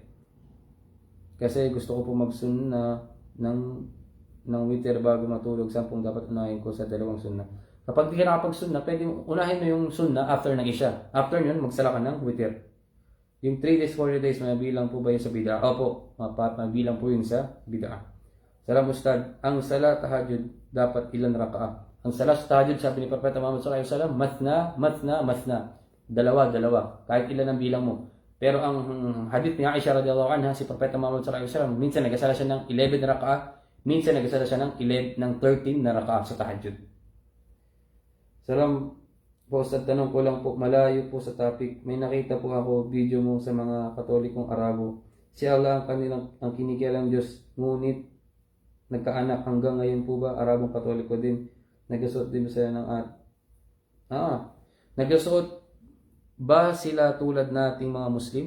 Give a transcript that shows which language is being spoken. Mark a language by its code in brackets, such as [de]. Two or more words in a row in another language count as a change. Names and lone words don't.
[tl] Kasi gusto ko po mag-sunna ng witir bago matulog, 10 dapat unahin ko sa 2 sunna. Kapag di ka nakapag-sunna, pwede unahin mo yung sunna after ng Isha. After yun, magsala ka ng witir. Yung [en] 3 days, 4 days, [tl] mabilang po ba yun sa bid'a? Opo, mabilang po yun sa bid'a. Salam Ustad, ang [ar] صلاة التهجد [tl] dapat ilan raka'ah? Ang [ar] صلاة التهجد, [tl] sabi ni Propeta Muhammad [ar] صلى الله عليه وسلم, [tl] mathna. Dalawa. Kahit ilan ang bilang mo. Pero ang hadith ni Aisha [ar] رضي الله عنها, [tl] si Propeta Muhammad [ar] صلى الله عليه وسلم, [tl] minsan nagsala siya ng 11 raka'ah, minsan nagsala siya ng 13 na raka'ah sa tahajjud. Salam po, sa tanong ko lang po, malayo po sa topic. May nakita po ako video mo sa mga Katolikong Arabo. Si Allah ang kinikilalang Diyos, ngunit nagkaanak hanggang ngayon po ba? Arabong Katoliko din. Nagsuot din ba sila ng nagsuot ba sila tulad nating mga Muslim?